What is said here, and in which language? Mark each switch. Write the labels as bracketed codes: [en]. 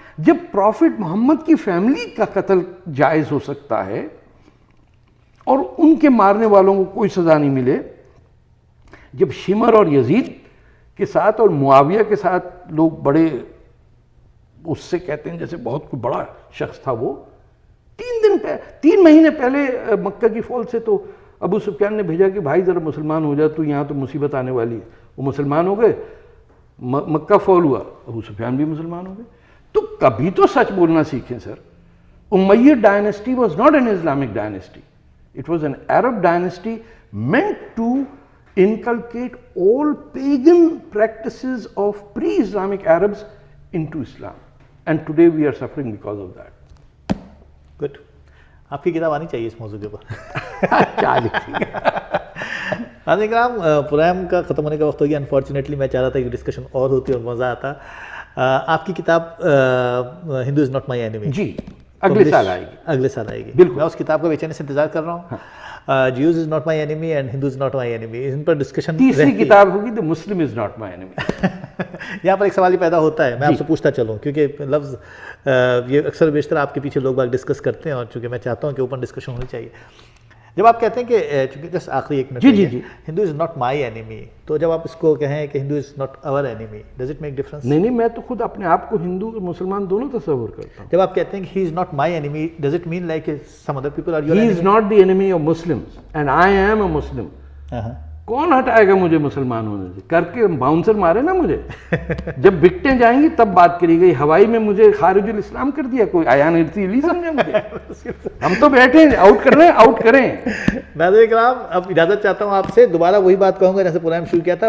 [ur] جب پروفٹ محمد کی فیملی کا قتل جائز ہو سکتا ہے اور ان کے مارنے والوں کو کوئی سزا نہیں ملے، جب شمر اور یزید کے ساتھ اور معاویہ کے ساتھ لوگ بڑے اس سے کہتے ہیں جیسے بہت کوئی بڑا شخص تھا، وہ 3 مہینے پہلے مکہ کی فوج سے تو ابو سفیان نے بھیجا کہ بھائی ذرا مسلمان ہو جا تو یہاں تو مصیبت آنے والی ہے. وہ مسلمان ہو گئے، مکہ فال ہوا، ابو سفیان بھی مسلمان ہو گئے. تو کبھی تو سچ بولنا سیکھیں سر. [en] Umayya dynasty was not an Islamic dynasty. It was an Arab dynasty meant to inculcate all pagan practices of pre-Islamic Arabs into Islam. And today we are suffering because of that. Good. [ur] آپ کی کتاب آنی چاہیے اس موضوع کے اوپر. کیا لکھی ہے؟ ناظرین کرام، پروگرام کا ختم ہونے کا وقت ہو گیا. انفارچونیٹلی میں چاہ رہا تھا کہ ڈسکشن اور ہوتی اور مزہ آتا. آپ کی کتاب ہندو از ناٹ مائی اینیمی جی اگلے سال آئے گی. اگلے سال آئے گی. بالکل. میں اس کتاب کا بے چینی سے انتظار کر رہا ہوں. Jews is not my enemy and Hindu is not my enemy, in per discussion. تیسری کتاب ہوگی تو مسلم از ناٹ مائی اینیمی. یہاں پر ایک سوال ہی پیدا ہوتا ہے، میں آپ سے پوچھتا چلوں کیونکہ لفظ یہ اکثر بیشتر آپ کے پیچھے لوگ باگ ڈسکس کرتے ہیں اور چونکہ میں چاہتا ہوں کہ اوپن ڈسکشن ہونی چاہیے. جب آپ کہتے ہیں کہ چونکہ جس آخری 1 minute جی Hindu is not my enemy, تو جب آپ اس کو کہیں کہ ہندو از ناٹ اور enemy, [en] Does it make difference? [ur] نہیں، میں تو خود اپنے آپ کو ہندو اور مسلمان دونوں تصور کرتا ہوں. جب آپ کہتے ہیں کہ [en] He is not my enemy, does it mean like some other people are your he enemy? Is not the enemy of Muslims and I am a Muslim. [ur] کون ہٹائے گا مجھے مسلمان ہونے سے؟ کر کے باؤنسر مارے نا مجھے. جب وکٹیں جائیں گی تب بات کری گئی. ہوائی میں مجھے خارج الاسلام کر دیا کوئی، ایان حرسی علی سمجھا مجھے. ہم تو بیٹھے ہیں آؤٹ کر رہے ہیں، آؤٹ کریں. ناظرین کرام، اب اجازت چاہتا ہوں آپ سے. دوبارہ وہی بات کہوں گا جیسے پروگرام شروع کیا تھا.